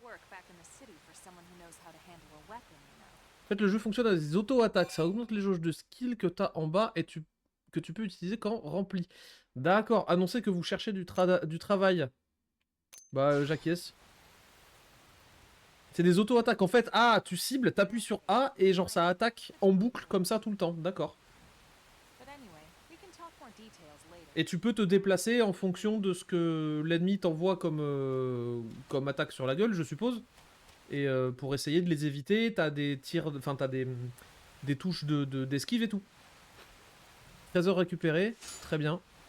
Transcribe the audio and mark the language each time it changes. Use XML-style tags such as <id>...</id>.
<en>Work back in the city for someone who knows how to handle a weapon, you know.</en> <fr>En fait, le jeu fonctionne avec des auto-attaques. Ça augmente les jauges de skill que t'as en bas et que tu peux utiliser quand rempli. D'accord. Annoncez que vous cherchez du travail. Bah, j'acquiesce. C'est des auto-attaques. En fait, ah, tu cibles, t'appuies sur A et genre ça attaque en boucle comme ça tout le temps. D'accord.</fr> <en>But anyway, we can talk more details later.</en> <fr>Et tu peux te déplacer en fonction de ce que l'ennemi t'envoie comme attaque sur la gueule, je suppose. Et pour essayer de les éviter, t'as des tirs, enfin t'as des touches d'esquive et tout. Trésor récupéré, très bien.</fr>